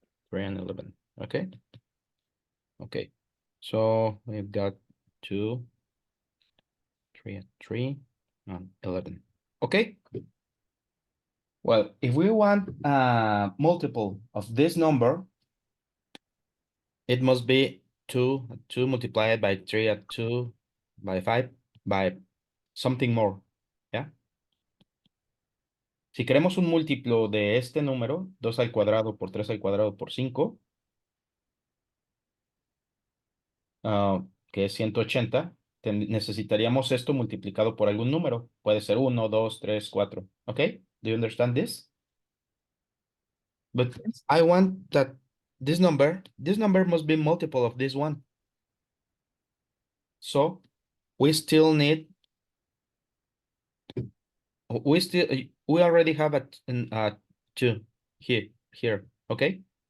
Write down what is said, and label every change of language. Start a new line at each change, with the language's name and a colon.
English: 3 and 11. Okay. Okay. So we've got 2, 3 and 3. 11. Okay. Well, if we want a multiple of this number, it must be 2 multiplied by 3 at 2 by 5 by something more.
Spanish: ¿Ya? Si queremos un múltiplo de este número, 2 al cuadrado por 3 al cuadrado por 5, que es 180, necesitaríamos esto multiplicado por algún número. Puede ser 1, 2, 3, 4. ¿Ok?
English: Do you understand this? But I want that this number must be multiple of this one. So we still need, we already have a 2 here, okay?